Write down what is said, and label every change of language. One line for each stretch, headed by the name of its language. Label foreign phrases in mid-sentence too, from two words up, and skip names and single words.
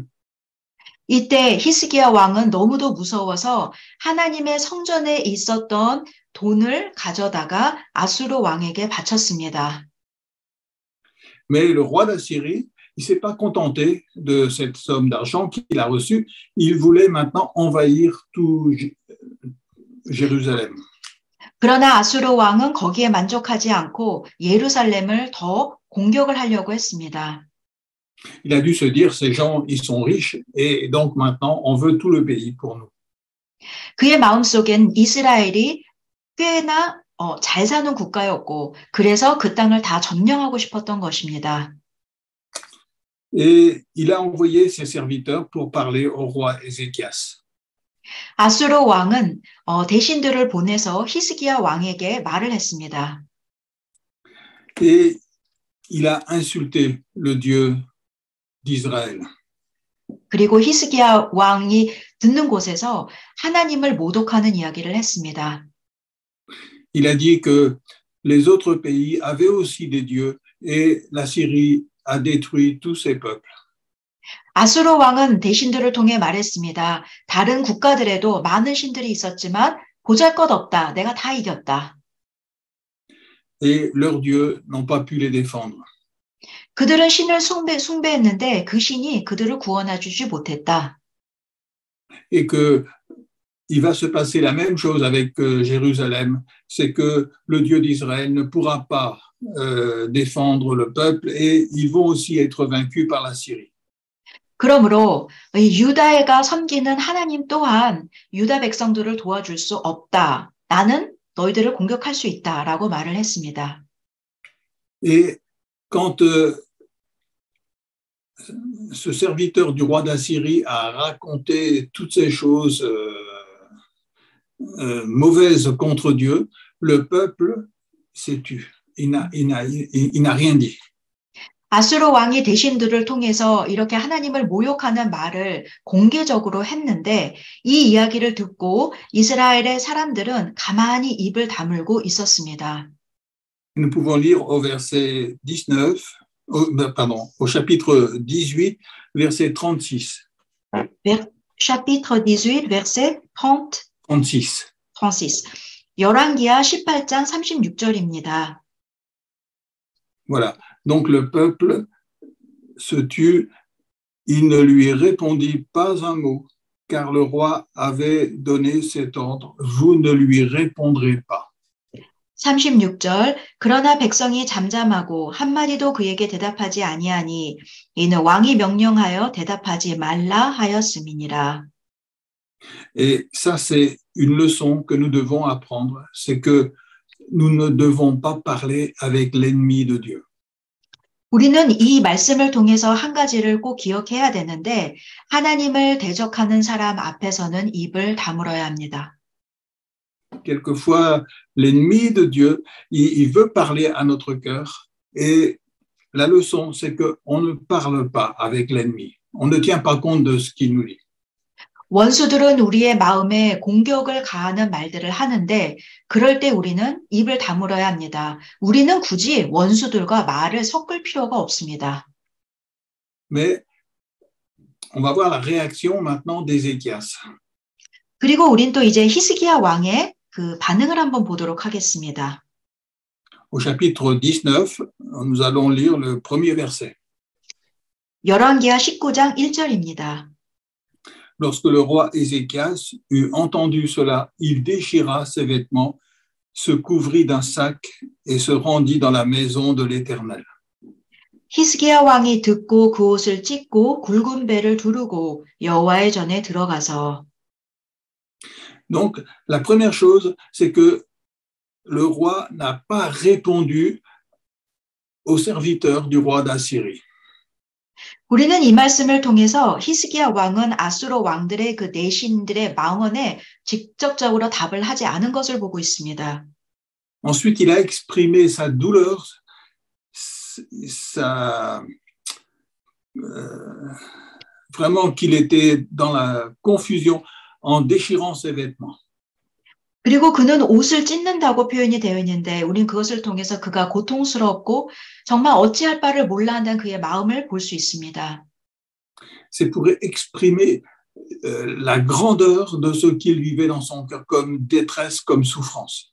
Korean: 이때 히스기야 왕은 너무도 무서워서 하나님의 성전에 있었던 돈을 가져다가 아수르 왕에게 바쳤습니다.
French: Mais le roi d'Assyrie, il ne s'est pas contenté de cette somme d'argent qu'il a reçue. Il voulait maintenant envahir tout Jérusalem.
Korean: 그러나 아수르 왕은 거기에 만족하지 않고 예루살렘을 더 공격을 하려고 했습니다.
French: Il a dû se dire, ces gens, ils sont riches et donc maintenant, on veut tout le pays pour nous.
Korean: 그의 마음속엔 이스라엘이 꽤나 잘 사는 국가였고 그래서 그 땅을 다 점령하고 싶었던 것입니다.
French: Et il a envoyé ses serviteurs pour parler au roi Ézéchias.
Korean: 아수르 왕은 대신들을 보내서 히스기야 왕에게 말을 했습니다.
French: Et il a insulté le Dieu d'Israël.
Korean: 그리고 히스기야 왕이 듣는 곳에서 하나님을 모독하는 이야기를 했습니다.
French: Il a dit que les autres pays avaient aussi des dieux et la Syrie a détruit tous ses peuples.
Korean: 아수르 왕은 대신들을 통해 말했습니다. 다른 국가들에도 많은 신들이 있었지만 보잘것없다. 내가 다 이겼다.
French: Et leurs dieux n'ont pas pu les défendre.
Korean: 그들은 신을 숭배했는데 그 신이 그들을 구원해 주지 못했다.
French: Et que il va se passer la même chose avec Jérusalem, c'est que le Dieu d'Israël ne pourra pas défendre le peuple et ils vont aussi être vaincus par la Syrie.
Korean: 그러므로 유다가 섬기는 하나님 또한 유다 백성들을 도와줄 수 없다. 나는 너희들을 공격할 수 있다라고 말을 했습니다.
French: Et quand ce serviteur du roi d'Assyrie a raconté toutes ces choses mauvaises contre Dieu, le peuple s'est tu. Il n'a rien dit.
Korean: 아수르 왕이 대신들을 통해서 이렇게 하나님을 모욕하는 말을 공개적으로 했는데 이 이야기를 듣고 이스라엘의 사람들은 가만히 입을 다물고 있었습니다.
French: Nous pouvons lire au verset 19, au chapitre 18, verset 36. chapitre 18, verset 36. 36.
Korean: 열왕기하 18장 36절입니다.
French: Voilà. Donc le peuple se tut, il ne lui répondit pas un mot, car le roi avait donné cet ordre, vous ne lui répondrez pas.
Korean: 36절. 그러나 백성이 잠잠하고 한마디도 그에게 대답하지 아니하니 이는 왕이 명령하여 대답하지 말라 하였음이니라.
French: Et ça, c'est une leçon que nous devons apprendre, c'est que nous ne devons pas parler avec l'ennemi de Dieu.
Korean: 우리는 이 말씀을 통해서 한 가지를 꼭 기억해야 되는데 하나님을 대적하는 사람 앞에서는 입을 다물어야 합니다.
French: Quelquefois, l'ennemi de Dieu, il veut parler à notre cœur et la leçon, c'est qu'on ne parle pas avec l'ennemi. On ne tient pas compte de ce qu'il nous dit.
Korean: 원수들은 우리의 마음에 공격을 가하는 말들을 하는데 그럴 때 우리는 입을 다물어야 합니다. 우리는 굳이 원수들과 말을 섞을 필요가 없습니다.
French: Mais on va voir la réaction maintenant d'Ézéchias.
Korean: 그리고 우린 또 이제 히스기야 왕의 그 반응을 한번 보도록 하겠습니다.
French: Au chapitre 19, nous allons lire le premier verset.
Korean: 열왕기하 19장 1절입니다.
French: Lorsque le roi Ézéchias eut entendu cela, il déchira ses vêtements, se couvrit d'un sac et se rendit dans la maison de l'Éternel.
Korean: 히스기야 왕이 듣고 그 옷을 찢고 굵은 배를 두르고 여호와의 전에 들어가서.
French: Donc, la première chose, c'est que le roi n'a pas répondu aux serviteurs du roi d'Assyrie.
Korean: 우리는 이 말씀을 통해서 히스기야 왕은 아수르 왕들의 그 내신들의 망언에 직접적으로 답을 하지 않은 것을 보고 있습니다.
French: Ensuite, il a exprimé sa douleur, sa, vraiment qu'il était dans la confusion en déchirant ses vêtements.
Korean: 그리고 그는 옷을 찢는다고 표현이 되어 있는데 우리는 그것을 통해서 그가 고통스럽고 정말 어찌할 바를 몰라 한다는 그의 마음을 볼 수 있습니다.
French: C'est pour exprimer la grandeur de ce qu'il vivait dans son cœur comme détresse, comme souffrance.